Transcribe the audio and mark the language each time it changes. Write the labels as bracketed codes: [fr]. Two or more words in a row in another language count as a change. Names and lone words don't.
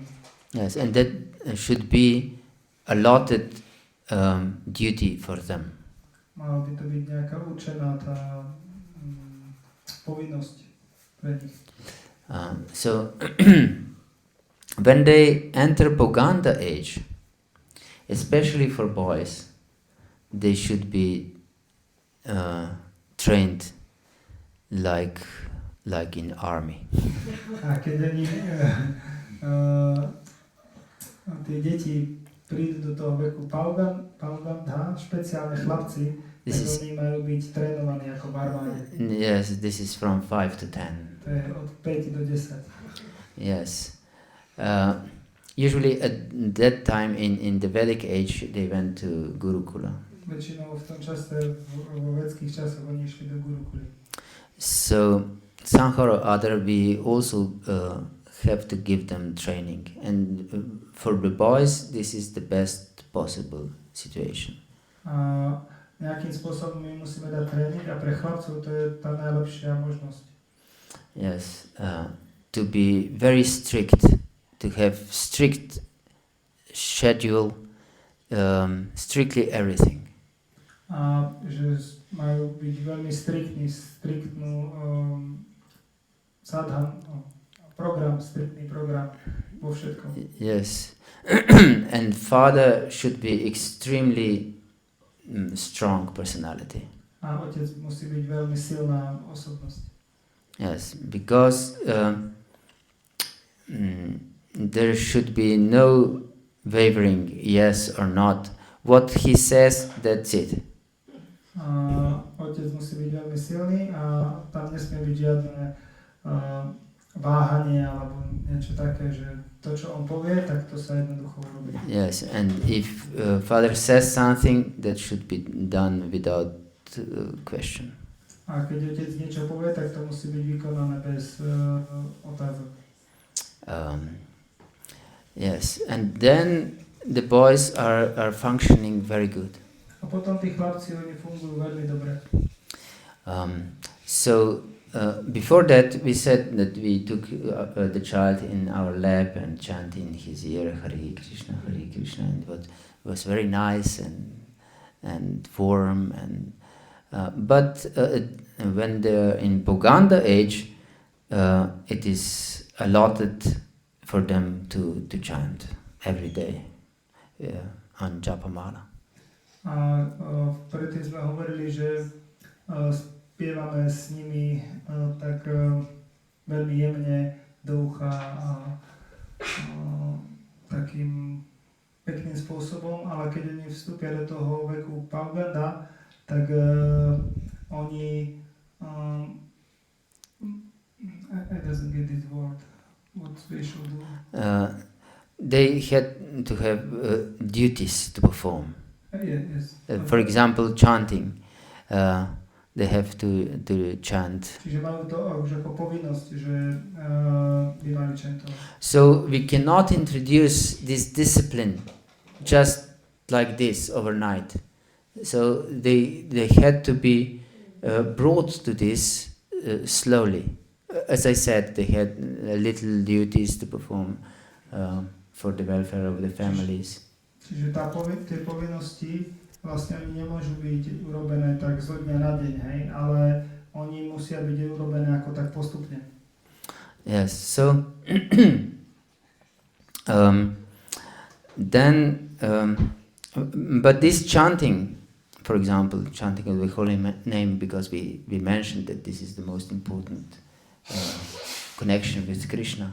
[en] Yes, and that should be allotted duty for them. [sk] Mala by to byť nejaká určená tá povinnosť pre nich. [en] So when they enter Pauganda age, especially for boys, they should be trained like in army. [sk] A keď oni tie deti prídu do toho veku Pauganda, špeciálne chlapci, tak oni majú byť trénovaní ako v armáde. [en] Yes, this is from 5 to 10. [sk] To je od 5 do 10. [en] Yes. Usually at that time in the Vedic age they went to Gurukula. [sk] Väčšinou v tom čase, vo vedských časoch, oni išli do Gurukuly. [en] So somehow or other we also have to give them training, and for the boys this is the best possible situation. [sk] Nejakým spôsobom my musíme dať tréning a pre chlapcov to je tá najlepšia možnosť. [en] Yes, to be very strict, to have strict schedule, strictly everything. [sk] Že majú byť veľmi striktnú striktný program vo všetkom. [en] Yes, and father should be extremely strong personality. [sk] A otec musí byť veľmi silná osobnosť. [en] Yes, because there should be no wavering yes or not. What he says, that's it. [sk] Otec musí byť veľmi silný a tam nesmie byť žiadne váhanie alebo niečo také, že to, čo on povie, tak to sa jednoducho urobí. [en] Yes, and if father says something, that should be done without question. [sk] A keď otec niečo povie, tak to musí byť vykonané bez otázok. [en] Yes, and then the boys are functioning very good. [sk] A potom tí chlapci, oni fungujú veľmi dobre. [en] So before that we said that we took the child in our lap and chanting his ear Hare Krishna, and it was very nice and warm, and but when they're in Pauganda age, it is allotted for them to chant every day on Japamala. [sk] A predtým sme hovorili, že spievame s nimi tak veľmi jemne do ucha a takým pekným spôsobom, ale keď oni vstúpia do toho veku Pauganda, tak oni [en] I doesn't get this word. What they should do? They had to have duties to perform. Yes. For example, chanting. They have to chant. [sk] Čiže majú to už ako povinnosť, že by mali chantovať. [en] So we cannot introduce this discipline just like this overnight. So they had to be brought to this slowly. As I said, they had little duties to perform for the welfare of the families. [sk] Čiže tie povinnosti vlastne oni nemôžu byť urobené tak zo dňa na deň, hej, ale oni musia byť urobené ako tak postupne. [en] Yes, so but this chanting, for example, chanting of the holy name, because we mentioned that this is the most important connection with Krishna.